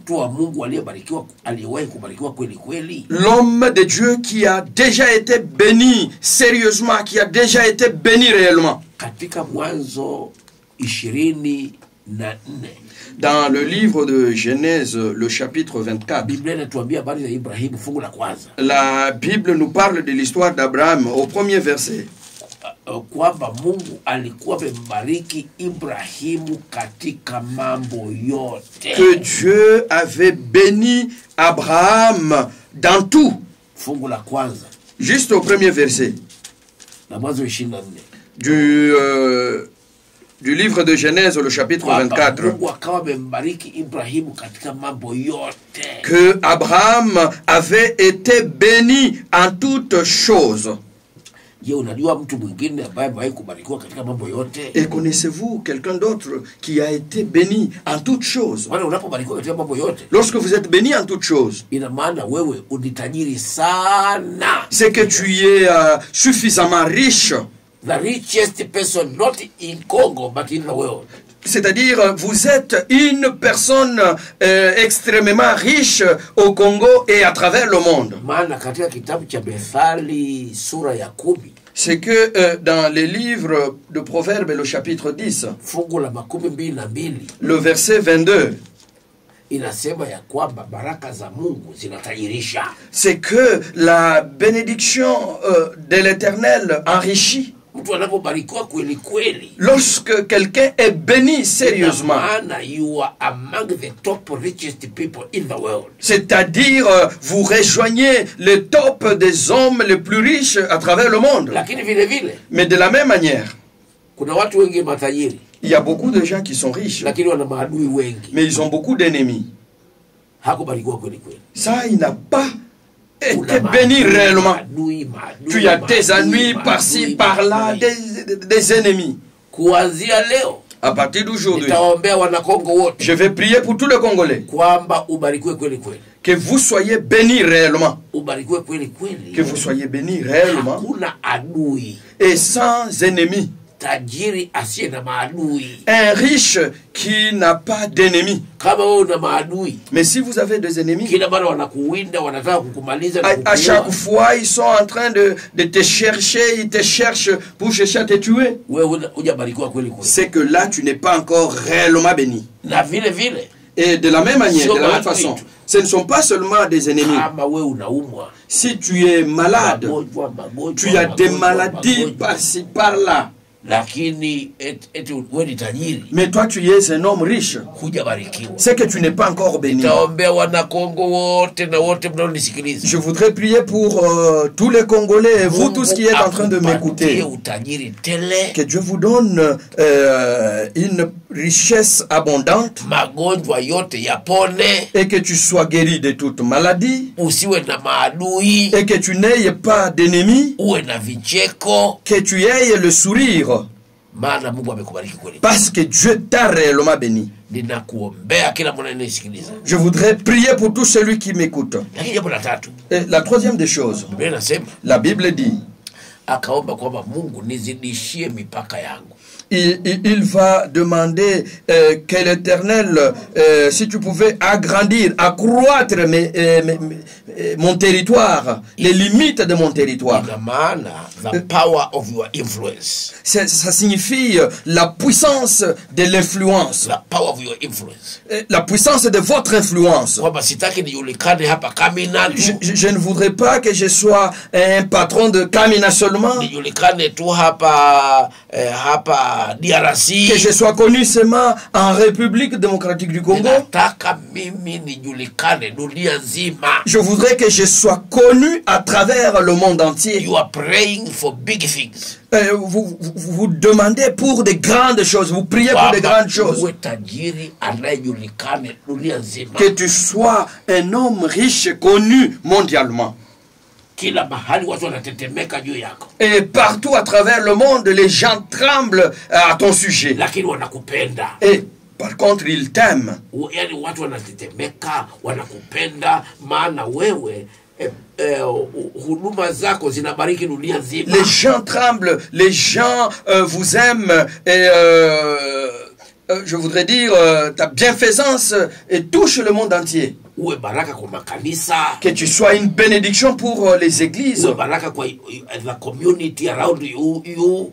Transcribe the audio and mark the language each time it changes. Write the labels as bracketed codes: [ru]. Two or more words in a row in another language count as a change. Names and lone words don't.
[fr] L'homme de Dieu qui a déjà été béni, sérieusement, qui a déjà été béni réellement. Dans le livre de Genèse, le chapitre 24, la Bible nous parle de l'histoire d'Abraham au premier verset. [sw] kwamba Mungu alikuwa amembariki Ibrahimu katika mambo yote. [fr] Que Dieu avait béni Abraham dans tout. [sw] Fungu la kwanza [fr] Juste au premier verset [sw] na Mwanzo 24 [fr] du livre de Genèse, le chapitre 24. [sw] Mungu akawa amembariki Ibrahimu katika mambo yote. [fr] Que Abraham avait été béni en toutes choses. [sw] Je, unajua mtu mwingine ambaye amewahi kubarikiwa katika mambo yote? [fr] Et connaissez-vous quelqu'un d'autre qui a été béni en toutes choses? [sw] Wala unapobarikiwa katika mambo yote, [fr] Lorsque vous êtes béni en toutes choses, [sw] ina maana wewe unitajiri sana. [fr] c'est que tu es suffisamment riche. [en] The richest person not in Congo but in the world. [fr] C'est-à-dire, vous êtes une personne extrêmement riche au Congo et à travers le monde. [sw] Maana katika kitabu cha Methali sura ya 10, [fr] C'est que dans les livres de Proverbes, le chapitre 10, [sw] fungu la 22, [fr] le verset 22, [sw] inasema ya kwamba baraka za Mungu zinatajirisha. [fr] c'est que la bénédiction de l'Éternel enrichit. [sw] Mtu anapobarikiwa kweli kweli, [fr] Lorsque quelqu'un est béni sérieusement, [en] maana you are among the top richest people in the world. [fr] c'est-à-dire vous rejoignez le top des hommes les plus riches à travers le monde. [sw] Lakini vile vile [fr] Mais de la même manière, [sw] kuna watu wengi matajiri, [fr] il y a beaucoup de gens qui sont riches, [sw] lakini wana maadui wengi. [fr] mais ils ont beaucoup d'ennemis. [sw] Hakubarikiwa kweli kweli. [fr] Ça, il n'a pas été béni réellement. Tu as tes ennemis par-ci, par-là, des ennemis. [sw] Kuanzia leo, [fr] À partir d'aujourd'hui, [sw] nitaombea wanakongo wote [fr] je vais prier pour tous les Congolais. [sw] kwamba ubarikiwe kweli kweli. [fr] Que vous soyez bénis réellement. [sw] Ubarikiwe kweli kweli. [fr] Que vous soyez bénis réellement. [sw] Hakuna adui. [fr] Et sans ennemis. [sw] Tajiri asiye na maadui. [fr] Un riche qui n'a pas d'ennemis. [sw] Kama wewe una maadui, [fr] Mais si vous avez des ennemis, [sw] kila mara wanakuwinda, wanataka kukumaliza na [fr] à chaque [sw] kukuua, [fr] fois, ils sont en train de te chercher, ils te cherchent pour chercher à te tuer. [sw] wewe hujabarikiwa kweli kweli. [fr] C'est que là, tu n'es pas encore réellement béni. [sw] Na vile vile, [fr] Et de la même manière, de la même façon, ce ne sont pas seulement des ennemis. [sw] kama wewe unaumwa, [fr] Si tu es malade, tu as des maladies par-ci, par-là, [sw] lakini eti wewe ni tajiri, [fr] mais toi tu es un homme riche, [sw] hujabarikiwa. [fr] c'est que tu n'es pas encore béni. [sw] Nitaombea wanakongo wote na wote mnaonisikiliza. [fr] Je voudrais prier pour tous les Congolais et vous tous qui êtes en train de m'écouter. [sw] Utajiri tele, [fr] Que Dieu vous donne une richesse abondante [sw] magonjwa yote yapone, [fr] et que tu sois guéri de toute maladie [sw] usiwe na maadui, [fr] et que tu n'aies pas d'ennemis, [sw] uwe na vicheko, [fr] que tu aies le sourire [sw] maana Mungu amekubariki kweli. [fr] parce que Dieu t'a réellement béni. [sw] Ninakuombea kila mwana anayenisikiliza. [fr] Je voudrais prier pour tout celui qui m'écoute. [sw] Lakini jambo la tatu, [fr] Et la troisième des choses, [sw] Biblia inasema [fr] la Bible dit, [sw] akaomba kwamba Mungu nizidishie mipaka yangu. [fr] il va demander que l'Éternel, si tu pouvais agrandir, accroître mon territoire, les limites de mon territoire. [sw] Ina maana [en] the power of your influence. [fr] Ça signifie la puissance de l'influence. [en] The power of your influence. [fr] La puissance de votre influence. [sw] Kwamba sitaki nijulikane hapa Kamina tu. [fr] Je ne voudrais pas que je sois un patron de Kamina seulement. [sw] Nijulikane tu hapa hapa DRC. [fr] Que je sois connu seulement en République démocratique du Congo. [sw] Nataka mimi nijulikane dunia nzima. [fr] Je voudrais que je sois connu à travers le monde entier. [en] You are praying for big things. [fr] Vous demandez pour de grandes choses. Vous priez pour de grandes choses. [sw] Uwe tajiri anayejulikane dunia nzima. [fr] Que tu sois un homme riche connu mondialement. [sw] Kila mahali watu wanatetemeka juu yako. [fr] Et partout à travers le monde, les gens tremblent à ton sujet. [sw] Lakini wanakupenda. [fr] Et par contre, ils t'aiment. [sw] Yaani watu wanatetemeka, wanakupenda maana wewe huduma zako zinabariki dunia nzima. [fr] Les gens tremblent, les gens vous aiment et je voudrais dire ta bienfaisance et touche le monde entier. [sw] Uwe baraka kwa makanisa. [fr] Que tu sois une bénédiction pour les églises. [sw] Uwe baraka kwa [en] the community around you.